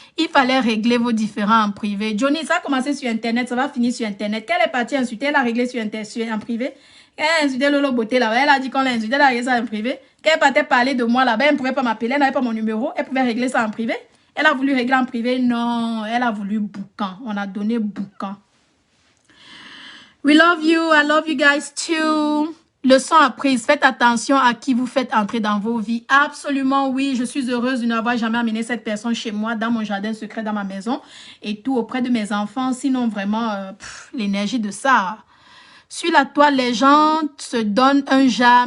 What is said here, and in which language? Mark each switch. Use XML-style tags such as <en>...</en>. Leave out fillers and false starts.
<fr>Il fallait régler vos différends en privé. Johnny, ça a commencé sur Internet, ça va finir sur Internet. Qu'elle est partie insulter, elle a réglé en privé. Elle a insulté Lolo Beauté là-bas. Elle a dit qu'on l'a insulté, elle a réglé ça en privé. Quand elle partait parler de moi là-bas, elle ne pouvait pas m'appeler, elle n'avait pas mon numéro. Elle pouvait régler ça en privé. Elle a voulu régler en privé. Non, elle a voulu boucan. On a donné boucan.</fr> <en>We love you. I love you guys too.</en> <fr>Leçon apprise, faites attention à qui vous faites entrer dans vos vies. Absolument, oui, je suis heureuse de n'avoir jamais amené cette personne chez moi, dans mon jardin secret, dans ma maison, et tout auprès de mes enfants. Sinon, vraiment, l'énergie de ça. Sur la toile, les gens se donnent un jas.</fr>